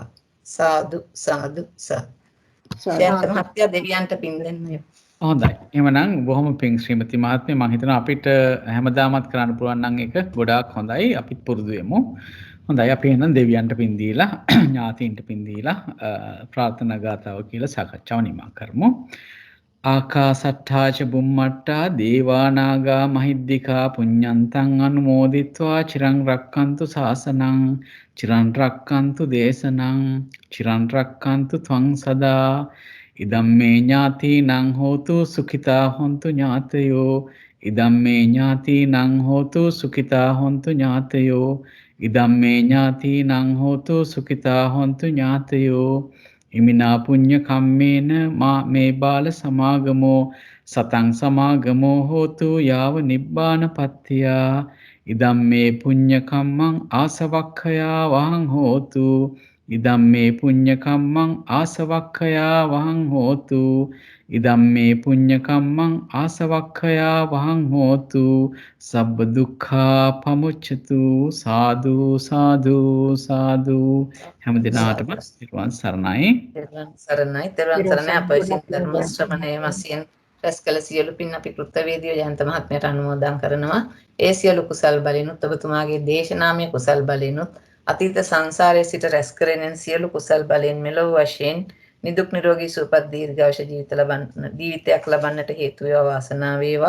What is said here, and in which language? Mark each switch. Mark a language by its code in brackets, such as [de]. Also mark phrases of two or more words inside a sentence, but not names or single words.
[si] සාදු සාදු සාදු. ශාන්ත මහත්තයා දෙවියන්ට පින් දෙන්න. හොඳයි. එහෙමනම් බොහොම පිං ශ්‍රීමති මහත්මිය මම හිතනවා අපිට හැමදාමත් කරන්න පුළුවන් නම් ඒක ගොඩාක් හොඳයි. අපිත් පුරුදු වෙමු. හොඳයි අපි එහෙනම් දෙවියන්ට පින් දීලා ඥාතීන්ට පින් දීලා ප්‍රාර්ථනා ගාතාව කියලා සාකච්ඡාව නිමා කරමු. [pi] ආකාසට්ඨා ච බුම්මට්ටා දේවා නාග මහිද්దికා පුඤ්ඤන්තං අනුමෝදිත්වා චිරං රක්칸තු ශාසනං චිරං රක්칸තු දේශනං චිරං රක්칸තු ත්වං සදා ඉදම්මේ ඥාතිනං හෝතු සුඛිතා හොන්තු ඥාතයෝ ඉදම්මේ ඥාතිනං හෝතු සුඛිතා හොන්තු ඥාතයෝ ඉදම්මේ ඥාතිනං හෝතු සුඛිතා හොන්තු ඥාතයෝ ඉමිනා පුඤ්ඤ කම්මේන මා මේ බාල සමාගමෝ සතං සමාගමෝ හෝතු යාව නිබ්බාන පත්තියා ඉදම්මේ පුඤ්ඤ කම්මං ආසවක්ඛයා වහං හෝතු ඉදම්මේ පුඤ්ඤ කම්මං ආසවක්ඛයා වහං හෝතු ඉදම්මේ පුඤ්ඤ කම්මං ආසවක්ඛයා වහං හෝතු සබ්බ දුක්ඛා පමුච්ඡතු සාදු සාදු සාදු [si] හැම දිනාටම නිර්වාණ සරණයි. තෙරුවන් සරණයි. තෙරුවන් සරණයි. අප විසින් ධර්ම ශ්‍රවණයේ වශයෙන් රැස් කළ සියලු පින් අපි කෘතවේදීව ජයන්ත මහත්මයාට අනුමෝදන් කරනවා. ඒ සියලු කුසල් බලෙනුත් ඔබතුමාගේ දේශනාමය කුසල් බලෙනුත් අතීත සංසාරයේ සිට රැස් කරගෙන සියලු කුසල් බලෙන් මෙලොව වශයෙන් නිදුක් නිරෝගී සුවපත් දීර්ඝායුෂ ජීවිතයක් ලබන්නට හේතු වේවා වාසනාව වේවා.